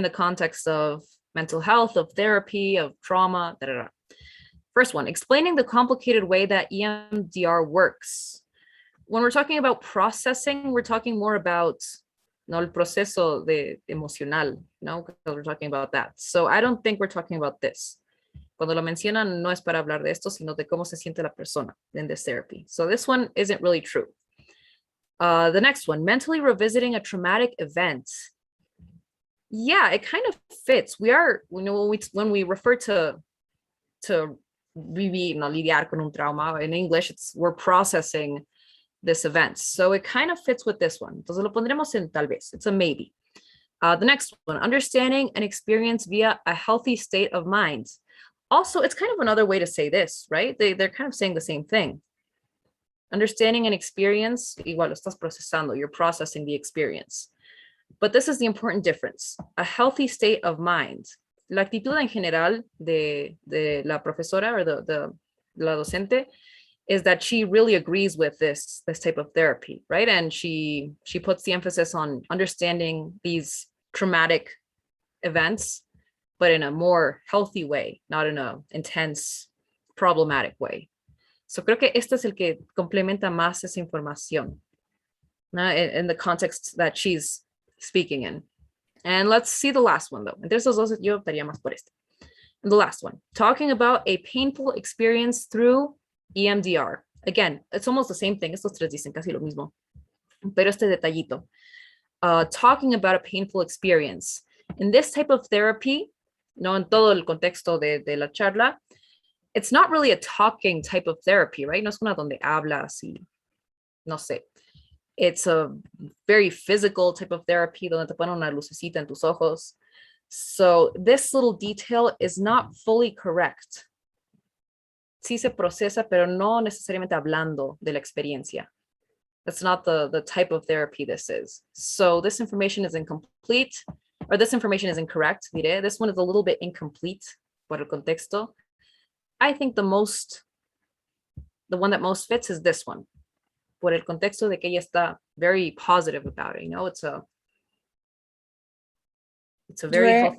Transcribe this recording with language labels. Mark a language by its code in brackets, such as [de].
[en] In the context of mental health, of therapy, of trauma, da, da, da. First one, explaining the complicated way that EMDR works. When we're talking about processing, we're talking more about [es] el proceso emocional, [en] because we're talking about that. So I don't think we're talking about this. [es] Cuando lo mencionan, no es para hablar de esto, sino de cómo se siente la persona [en] in this therapy. So this one isn't really true. The next one, mentally revisiting a traumatic event. Yeah, it kind of fits. We are, when we refer to [es] vivir, lidiar con un trauma, [en] in English, we're processing this event. So it kind of fits with this one. [es] Entonces lo pondremos en tal vez. [en] It's a maybe. The next one, understanding and experience via a healthy state of mind. Also, it's kind of another way to say this, right? They're kind of saying the same thing. Understanding and experience, [es] igual lo estás procesando, [en] you're processing the experience. But this is the important difference, a healthy state of mind. [es] La actitud en general de la profesora or de la docente [en] is that she really agrees with this type of therapy, right? And she puts the emphasis on understanding these traumatic events, but in a more healthy way, not in a intense, problematic way. [es] So creo que este es el que complementa más esa información, [en] in the context that she's speaking in. And let's see the last one, though. [es] Entre esos dos, yo optaría más por este. [en] And the last one, talking about a painful experience through EMDR. Again, it's almost the same thing. [es] Estos tres dicen casi lo mismo. Pero este detallito. [en] Talking about a painful experience. In this type of therapy, [es] en todo el contexto de la charla, [en] it's not really a talking type of therapy, right? [es] No es una donde hablas y no sé. [en] It's a very physical type of therapy [es] donde te ponen una lucecita en tus ojos. [en] So this little detail is not fully correct. [es] Sí se procesa, pero no necesariamente hablando de la experiencia. [en] That's not the type of therapy this is. So this information is incomplete, or this information is incorrect, diré. This one is a little bit incomplete [es] por el contexto. [en] I think the one that most fits is this one. [es] Por el contexto de que ella está [en] very positive about it, it's a very healthy.